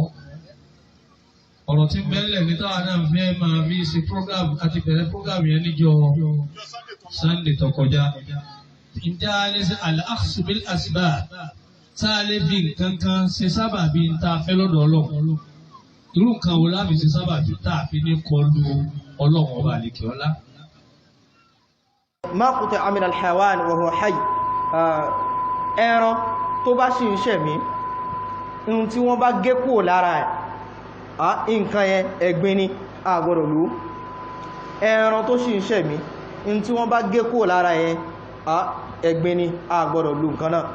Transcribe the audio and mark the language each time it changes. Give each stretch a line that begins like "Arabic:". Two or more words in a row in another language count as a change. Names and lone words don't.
Yoruba: Ọ̀rọ̀ tí bẹ́ẹ̀lẹ̀ ní táwa náà fẹ́ máa fi ṣe program àti bẹ̀rẹ̀ program yẹn níjọ́ Sunday tó kọjá. Ìjà ní sí
Arabic: الأخذ بالأسباب.
Yoruba: Tá a lè fi nǹkan kan ṣe sábàbí tá a fẹ́ lọ́dọ̀ Ọlọ́run. Irú nǹkan wo láfi ṣe sábàbí tá a fi ní kọlu Ọlọ́run ọba àlekè ọlá.
Arabic: ما قطع من الحيوان وهو حي.
Yoruba: Ẹran tó bá ṣì ń ṣẹ̀mí, ohun tí wọ́n bá gé kúrò lára ẹ̀, nǹkan yẹn ẹ̀gbin ni a gbọ́dọ̀ lò. Ẹran tó ṣì ń ṣẹ̀mí, ohun tí wọ́n bá gé kúrò lára ẹ̀, ẹ̀gbin ni a gbọ́dọ̀ lò nǹkan náà.